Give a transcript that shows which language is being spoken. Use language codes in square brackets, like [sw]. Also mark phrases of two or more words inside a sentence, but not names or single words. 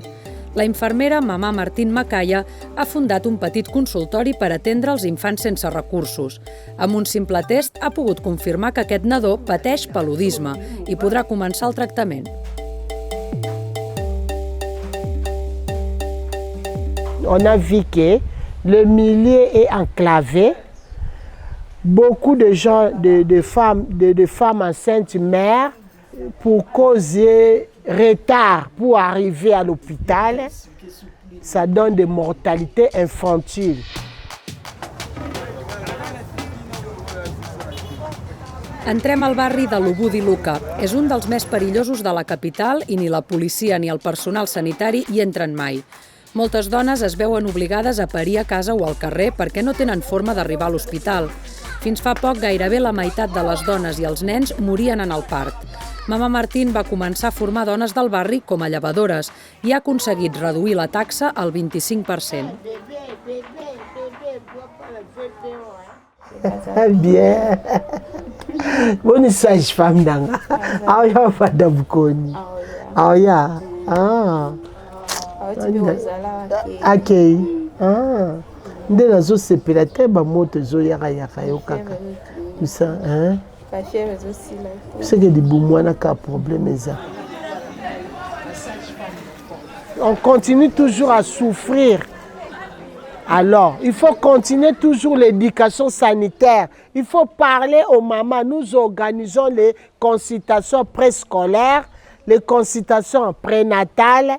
[ca] La infermera Mamà Martín Macaya ha fundat un petit consultori per atendre els infants sense recursos. Amb un simple test ha pogut confirmar que aquest nadó pateix paludisme i podrà començar el tractament. [fr] On a vu que le milieu est enclavé. Beaucoup de gens, de femmes enceintes meurent pour causer retard pour arriver à l'hôpital. Ça donne des mortalités infantiles. [ca] Entrem al barri de Lubudi Luka. És un dels més perillosos de la capital i ni la policia ni el personal sanitari hi entren mai. Moltes dones es veuen obligades a parir a casa o al carrer perquè no tenen forma d'arribar a l'hospital. Fins fa poc, gairebé la meitat de les dones i els nens morien en el part. Mama Martín va començar a formar dones del barri com a llevadores i ha aconseguit reduir la taxa al 25%. [fr] Bien. Bonne sage-femme [ln] danga. Ah ya fada bukoni. Ah ya. Ah. Okay. Ah. Nde nazo sepela te ba moto zo yaka yo kaka. [fr] Ça hein? C'est que des boumouana qui a problème ça. On continue toujours à souffrir. Alors, il faut continuer toujours l'éducation sanitaire. Il faut parler aux mamans. Nous organisons les consultations préscolaires, les consultations prénatales.